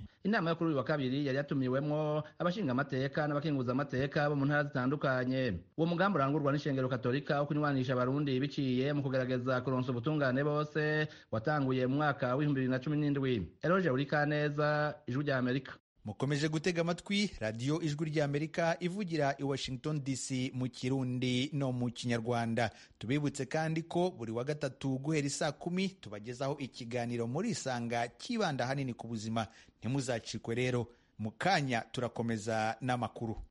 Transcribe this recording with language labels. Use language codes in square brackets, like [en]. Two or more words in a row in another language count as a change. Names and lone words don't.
[rn] Inama yo kuri uyu wa kabiri yari yatumiwemwo abashinga amateka n'abakenguza amateka bo mu ntara zitandukanye. Uwo mugambi urangurwa n'ishengero katolika wo kunywanisha abarundi biciye mu kugerageza kuronsa ubutungane bose watanguye mu mwaka w'2017. Eloge Urikaneza, Ijwi ry'Amerika. Mukomeje gutega amatwi radiyo Ijwi ry'Amerika ivugira i Washington DC mu Kirundi no mu Kinyarwanda. [rw] Tubibutse kandi ko buri wa gatatu guhera isaa 10 tubagezaho ikiganiro muri Isanga kibanda hanini ku buzima. Ntimuzacikwe rero, mu kanya turakomeza n'amakuru.